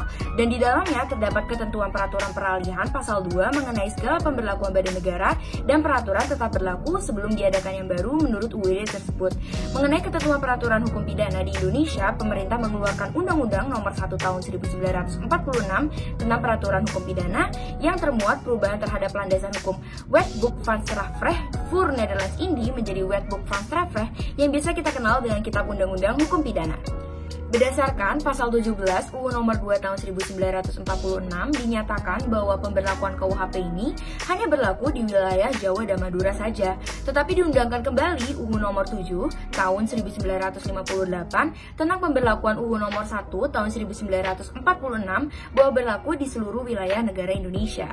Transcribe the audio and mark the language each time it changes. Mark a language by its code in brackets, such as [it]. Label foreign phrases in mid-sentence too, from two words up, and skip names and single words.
[id] Dan di dalamnya terdapat ketentuan peraturan peralihan pasal 2 mengenai segala pemberlakuan badan negara dan peraturan tetap berlaku sebelum diadakan yang baru menurut UUD tersebut. Mengenai ketentuan peraturan hukum pidana di Indonesia, pemerintah mengeluarkan Undang-Undang nomor 1 tahun 1946 tentang peraturan hukum pidana yang termuat perubahan terhadap landasan hukum Wetboek van Strafrecht voor Nederlands Indie menjadi Wetboek van Strafrecht yang biasa kita kenal dengan Kitab Undang-Undang Hukum Pidana. Berdasarkan pasal 17 UU nomor 2 tahun 1946 dinyatakan bahwa pemberlakuan KUHP ini hanya berlaku di wilayah Jawa dan Madura saja, tetapi diundangkan kembali UU nomor 7 tahun 1958 tentang pemberlakuan UU nomor 1 tahun 1946 bahwa berlaku di seluruh wilayah negara Indonesia.